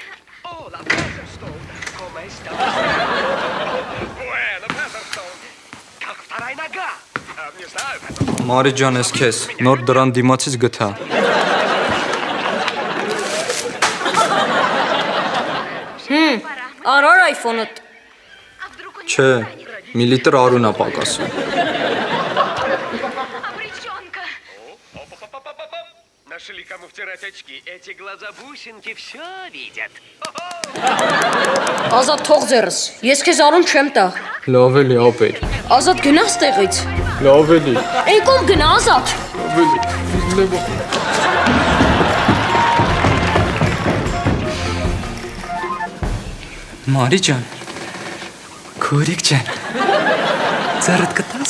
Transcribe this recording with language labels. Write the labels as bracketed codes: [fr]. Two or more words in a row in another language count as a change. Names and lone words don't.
[hy] Մարի ջան, ես քեզ նոր դրան դիմացից գտա։ Արար iPhone-ըդ։ Չէ, մի լիտր արուն է պակասում։ [ru] Нашли кому втирать очки. Эти глаза бусинки все видят. [hy] Ազատ թող ձեռս, ես քեզ արուն չեմ տա։ Լավ էլի, ապեր։ Ազատ գնաս տեղից։ Լավ էլի։ Եկում գնա Ազատ։ Մարի ջան, քուրիկ ջան, ձեռդ կտաս։